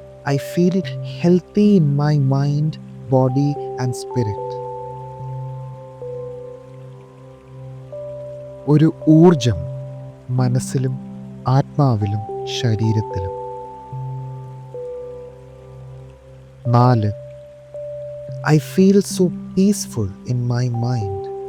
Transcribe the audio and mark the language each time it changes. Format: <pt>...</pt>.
<en>I feel healthy in my mind, body and spirit.</en> <ml>ഒരു ഊർജം മനസ്സിലും ആത്മാവിലും ശരീരത്തിലും.</ml> <en>4. I feel so peaceful in my mind.</en>